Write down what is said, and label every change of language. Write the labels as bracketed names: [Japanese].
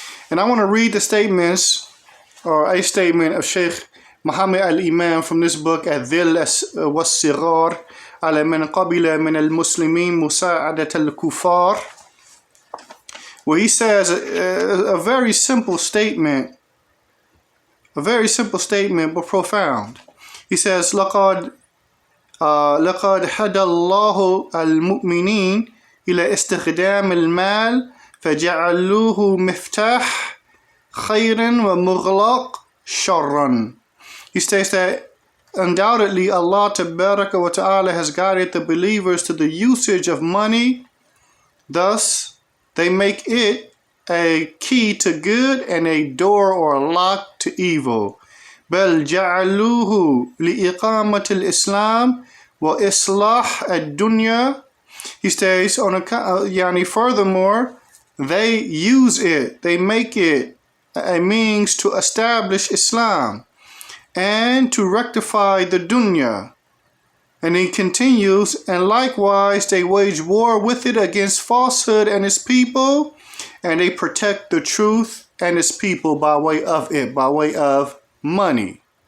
[English] And I want to read the statements, or a statement of Sheikh Muhammad al-Imam from this book, Zelle was-Sigar ala man qabila min al-Muslimin musa'adat al-Kufar, where he says a very simple statement, but profound. [Arabic] He says, لقد هدى الله المؤمنين إلى استخدام المال فجعلوه مفتاح خير ومغلق شر. [English] He states that undoubtedly Allah Tabaraka wa Ta'ala has guided the believers to the usage of money. Thus, they make it a key to good and a door or a lock to evil. [Arabic] بل جعلوه لإقامة الإسلام وإصلاح الدنيا. [English] He states, furthermore, they use it, they make it a means to establish Islam and to rectify the dunya. And he continues, and likewise they wage war with it against falsehood and its people, and they protect the truth and its people by way of it, by way of money.